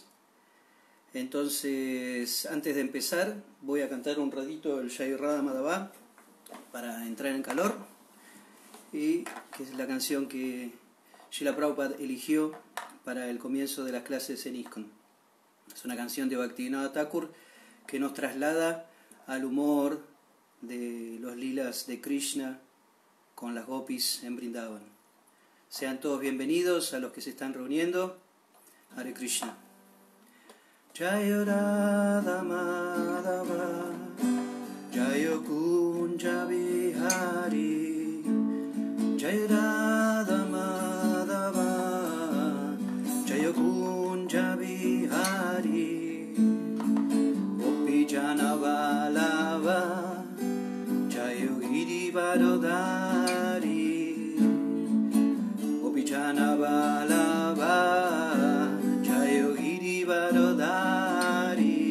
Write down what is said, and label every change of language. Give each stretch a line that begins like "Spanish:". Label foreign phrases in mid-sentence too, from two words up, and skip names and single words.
Spanish: Entonces, antes de empezar, voy a cantar un ratito el Jai Radha Madhava para entrar en calor, y que es la canción que Srila Prabhupada eligió para el comienzo de las clases en ISKCON. Es una canción de Bhaktivinoda Thakur que nos traslada al humor de los lilas de Krishna con las gopis en Vrindavan. Sean todos bienvenidos a los que se están reuniendo. Hare Krishna.
Bangla: জয় রাধা মাধব জয় কুঞ্জ বিহারী জয় রাধা মাধব জয় কুঞ্জ বিহারী গোপী জন বল্লভ জয় গিরিবরধারী গোপী জন বল্লভ জয় গিরিবরধারী